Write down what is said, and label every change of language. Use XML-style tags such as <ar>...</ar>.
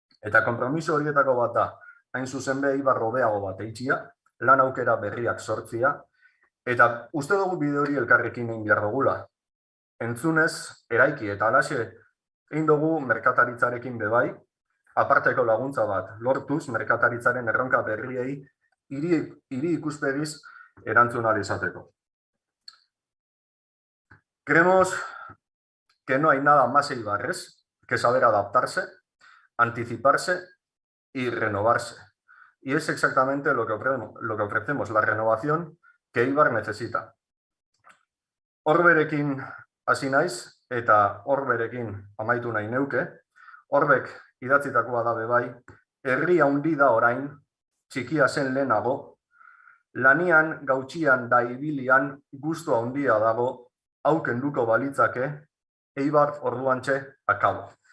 <eu>Eta konpromiso horietako bat da, hain zuzen be Eibar hobeago bat eitxia, lan aukera berriak sortzia, eta uste dugu bide hori elkarrekin egin behar dugula. Entzunez, eraiki eta alaxe egin dugu merkataritzarekin bebai, aparteko laguntza bat lortuz merkataritzaren erronka berriei hiri ikuspegiz erantzun ahal izateko.</eu> <es>Creemos que no hay nada más eibarres que saber adaptarse, anticiparse y renovarse. Y es exactamente lo que ofrecemos, la renovación que Eibar necesita.</es> <eu>Horberekin hasi naiz eta horberekin amaitu nahi neuke. Horbek idatzitakoa da bebai, herri handi da orain, txikia zen lehenago, lanian gautxian da ibilian gustu handia dago, hau kenduko balitzake, Eibar orduantxe akabo.</eu>